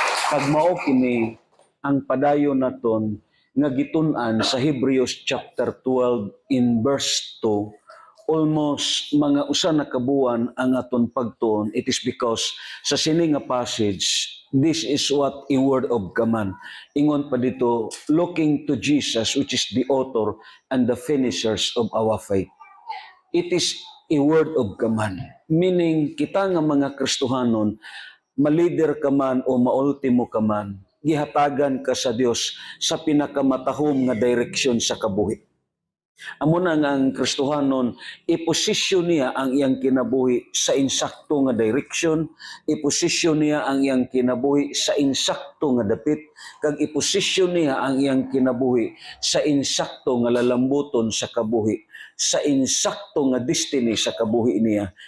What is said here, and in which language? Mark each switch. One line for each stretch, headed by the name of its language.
Hiligaynon: Pag mao kini ang padayon naton nga gitun-an sa Hebrews chapter 12 in verse 2, almost mga usa na kabuan ang aton pagtuon.
English: It is because
Hiligaynon: sa sini nga passage,
English: this is what a word of command.
Hiligaynon: Ingon pa dito,
English: looking to Jesus, which is the author and the finishers of our faith. It is a word of command.
Hiligaynon: Meaning, kita nga mga Kristohanon, malider ka man o maultimo ka man, gihatagan ka sa Dios sa pinakamatahom nga direksyon sa kabuhi. Amo na nga ang Kristohanon, iposisyon niya ang iyang kinabuhi sa insakto nga direksyon, iposisyon niya ang iyang kinabuhi sa insakto nga dapit, kag iposisyon niya ang iyang kinabuhi sa insakto nga lalambuton sa kabuhi, sa insakto nga destiny sa kabuhi niya.